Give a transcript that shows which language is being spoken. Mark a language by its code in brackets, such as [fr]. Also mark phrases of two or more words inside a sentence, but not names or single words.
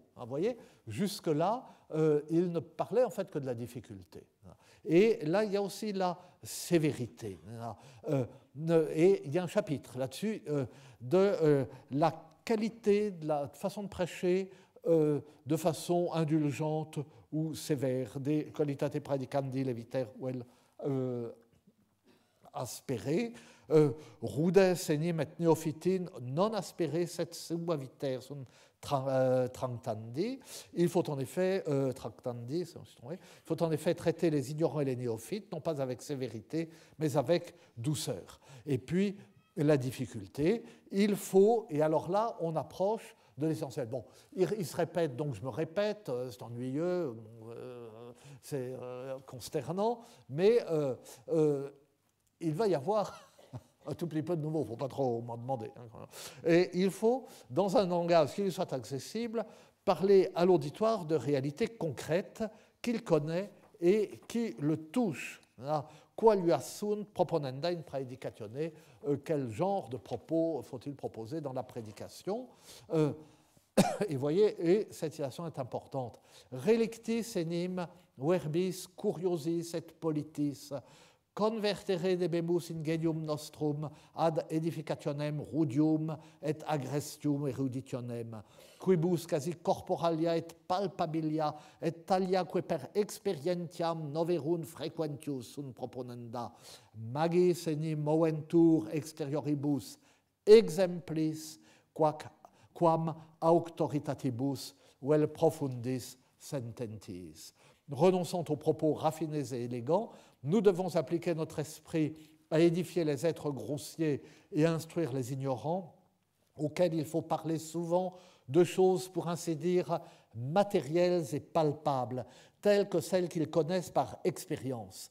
[fr] Vous voyez, jusque-là, il ne parlait en fait que de la difficulté. Et là, il y a aussi la sévérité. Et il y a un chapitre là-dessus de la qualité de la façon de prêcher de façon indulgente ou sévère, des [la] qualitate praedicandi leviter vel aspere, rudes enim et neophytin non aspere set suaviter sunt tractandi. [fr] Il faut en effet traiter les ignorants et les néophytes, non pas avec sévérité, mais avec douceur. Et puis, la difficulté, il faut, et alors là, on approche de l'essentiel. Bon, il se répète, donc je me répète, c'est ennuyeux, c'est consternant, mais il va y avoir un tout petit peu de nouveau, il ne faut pas trop m'en demander. Et il faut, dans un langage qui lui soit accessible, parler à l'auditoire de réalités concrètes qu'il connaît et qui le touchent. [la] Qualia sunt proponenda in praedicatione, [fr] quel genre de propos faut-il proposer dans la prédication? Et vous voyez, et cette citation est importante. [la] Relictis enim verbis curiosis et politis convertere debemus ingenium nostrum ad edificationem rudium et agrestium eruditionem, quibus quasi corporalia et palpabilia et taliaque per experientiam noverum frequentius sunt proponenda, magis enim moventur exterioribus exemplis quam auctoritatibus vel profundis sententis. [fr] Renonçant aux propos raffinés et élégants, nous devons appliquer notre esprit à édifier les êtres grossiers et à instruire les ignorants, auxquels il faut parler souvent de choses, pour ainsi dire, matérielles et palpables, telles que celles qu'ils connaissent par expérience.